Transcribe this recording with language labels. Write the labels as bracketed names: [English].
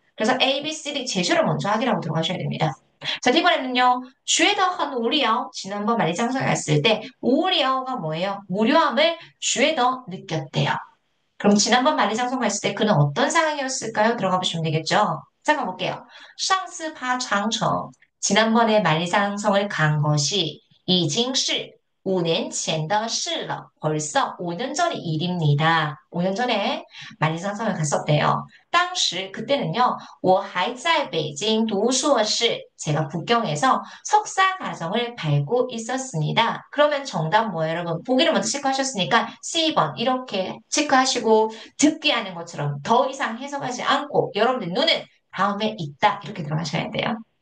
[Korean] 그래서 A, B, C, D 제시를 먼저 확인하고 들어가셔야 됩니다. 자, 이번에는요. [Chinese] 觉得很 无聊 [Korean] 지난번 만리장성에 갔을 때 无聊가 뭐예요? 무료함을 觉得 느꼈대요. 그럼 지난번 만리장성 갔을 때 그는 어떤 상황이었을까요? 들어가 보시면 되겠죠? 잠깐 볼게요. [Chinese] 上次爬长城 [Korean] 지난번에 만리장성을 간 것이 [Chinese] 已经是 5년 前的事了. [Korean] 벌써 5년 전의 일입니다. 5년 전에 만리장성을 갔었대요. [Chinese] 当时 [Korean] 그때는요. [Chinese] 我还在北京读硕士. [Korean] 제가 북경에서 석사 과정을 밟고 있었습니다. 그러면 정답 뭐예요, 여러분? 보기를 먼저 체크하셨으니까 C번 이렇게 체크하시고 듣기 하는 것처럼 더 이상 해석하지 않고 여러분들 눈은 다음에 있다 이렇게 들어가셔야 돼요.